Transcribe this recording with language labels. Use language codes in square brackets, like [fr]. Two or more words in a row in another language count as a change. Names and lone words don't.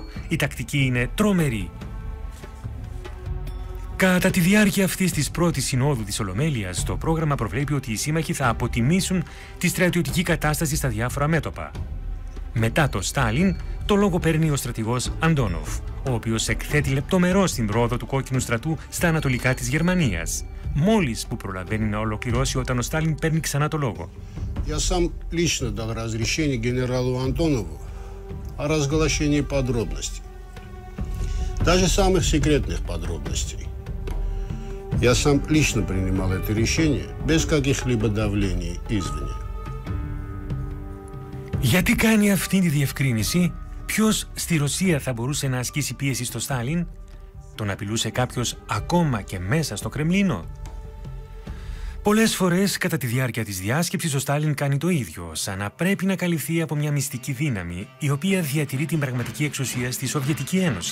[el] Η τακτική είναι τρομερή. Κατά τη διάρκεια αυτής της πρώτης συνόδου της Ολομέλειας, το πρόγραμμα προβλέπει ότι οι σύμμαχοι θα αποτιμήσουν τη στρατιωτική κατάσταση στα διάφορα μέτωπα. Μετά το Στάλιν, το λόγο παίρνει ο στρατηγός Αντόνοφ, ο οποίος εκθέτει λεπτομερώς την πρόοδο του κόκκινου στρατού στα ανατολικά της Γερμανίας, μόλις που προλαβαίνει να ολοκληρώσει όταν ο Στάλιν παίρνει ξανά το λόγο. [ru] Я сам лично дал разрешение генералу Антонову о разглашении подробностей, даже самых секретных подробностей. Я сам лично принимал это решение без каких-либо давлений извне. [el] Γιατί κάνει αυτή τη διευκρίνηση? Ποιος στη Ρωσία θα μπορούσε να ασκήσει πίεση στο Στάλιν? Τον απειλούσε κάποιος ακόμα και μέσα στο Κρεμλίνο? Πολλές φορές κατά τη διάρκεια της διάσκεψης ο Στάλιν κάνει το ίδιο, σαν να πρέπει να καλυφθεί από μια μυστική δύναμη η οποία διατηρεί την πραγματική εξουσία στη Σοβιετική Ένωση.